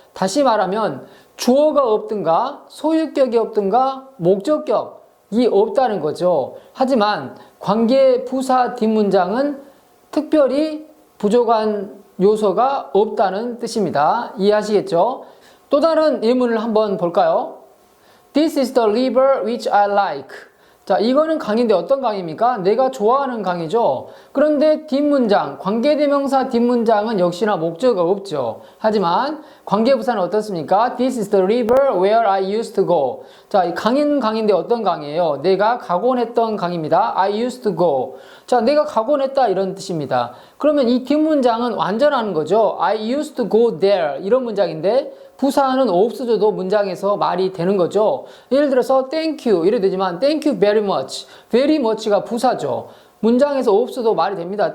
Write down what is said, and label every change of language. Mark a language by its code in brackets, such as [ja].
[ko] 다시 말하면 주어가 없든가 소유격이 없든가 목적격이 없다는 거죠. 하지만 관계부사 뒷문장은 특별히 부족한 요소가 없다는 뜻입니다. 이해하시겠죠? 또 다른 예문을 한번 볼까요? [en] This is the river which I like. [ko] 자, 이거는 강인데 어떤 강입니까? 내가 좋아하는 강이죠. 그런데 뒷문장, 관계대명사 뒷문장은 역시나 목적어가 없죠. 하지만 관계부사는 어떻습니까? [en] This is the river where I used to go. [ko] 자, 이 강인데 어떤 강이에요? 내가 가곤 했던 강입니다. [en] I used to go. [ko] 자, 내가 가곤 했다 이런 뜻입니다. 그러면 이 뒷문장은 완전한 거죠. [en] I used to go there [ko] 이런 문장인데 부사는 없어져도 문장에서 말이 되는 거죠. 예를 들어서 [en] thank you [ko] 이래 되지만 [en] thank you very much. very much [ko] 가 부사죠. 문장에서 없어도 말이 됩니다.